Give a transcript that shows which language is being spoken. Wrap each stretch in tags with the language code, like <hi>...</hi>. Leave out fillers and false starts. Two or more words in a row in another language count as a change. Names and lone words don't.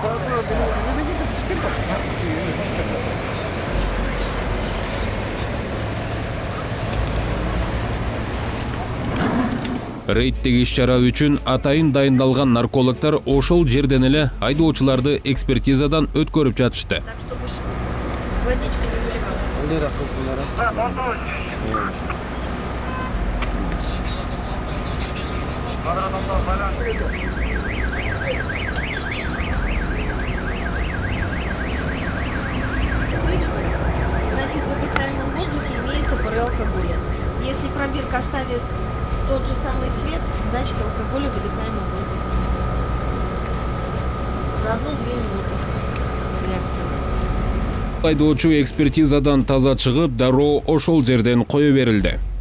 <ky>Рейдтеги иш-чара үчүн атайын дайындалган наркологдор ошол жерден эле айдоочуларды экспертизадан өткөрүп жатышты.</ky> <ru>Так что больше водичка не выливалась. Слышно? Значит, в выдыхаемом воздухе имеются пары алкоголя. Если пробирка оставит тот же самый цвет, значит алкоголь в выдыхаемом воздухе. За 1-2 минуты реакция.</ru> <ky>Айдоочу экспертизадан таза чыгып, дароо ошол жерден кое берилди.</ky>